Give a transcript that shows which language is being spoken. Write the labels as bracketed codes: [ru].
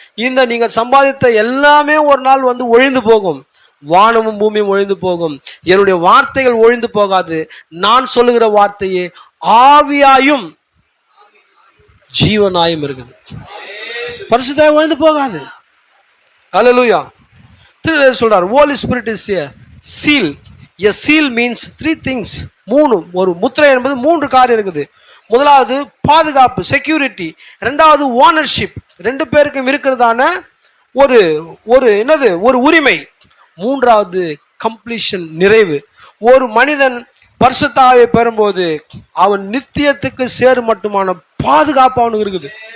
[ta] இந்த நீங்கள் சம்பாதித்த எல்லாமே ஒரு நாள் வந்து ஒழிந்து போகும். வானமும் பூமியும் ஒழிந்து போகும், என்னுடைய வார்த்தைகள் ஒழிந்து போகாது. நான் சொல்லுகிற வார்த்தையே ஆவியாயும் ஜீவனாயும் இருக்குது. பரிசுத்தாய் ஒழிந்து போகாது. அல்லேலூயா. சொல்றார், [en] Holy Spirit is a seal. A seal means three things. [ta] ஒரு முத்திரை என்பது 3 காரியம் இருக்குது. முதலாவது பாதுகாப்பு, செக்யூரிட்டி. ரெண்டாவது ஓனர்ஷிப், 2 பேருக்கும் இருக்கிறதான ஒரு என்னது, ஒரு உரிமை. மூன்றாவது கம்ப்ளீஷன், நிறைவு. ஒரு மனிதன் பரிசுத்த ஆவியை பெறும்போது அவன் நித்தியத்துக்கு சேரு மட்டுமான பாதுகாப்பு அவனுக்கு இருக்குது.